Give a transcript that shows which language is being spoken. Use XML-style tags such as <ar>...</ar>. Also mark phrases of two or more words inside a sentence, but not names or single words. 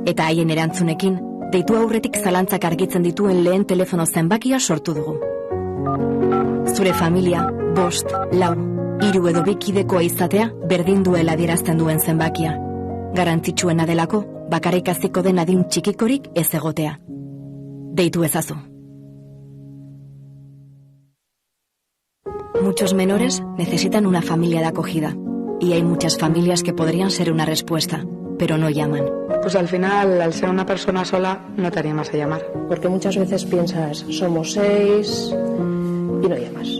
<eu>Eta haien erantzunekin, deitu aurretik zalantzak argitzen dituen lehen telefono zenbakia sortu dugu. Zure familia, 5, 4, 3 edo 2 kidekoa izatea berdin duela adierazten duen zenbakia. Garrantzitsuena delako, bakarrik haziko den adin txikikorik ez egotea. Deitu ezazu.</eu> <es>Muchos menores necesitan una familia de acogida, y hay muchas familias que podrían ser una respuesta, pero no llaman. Pues al final, al ser una persona sola, no te animas a llamar. Porque muchas veces piensas, somos 6 y no llamas.</es>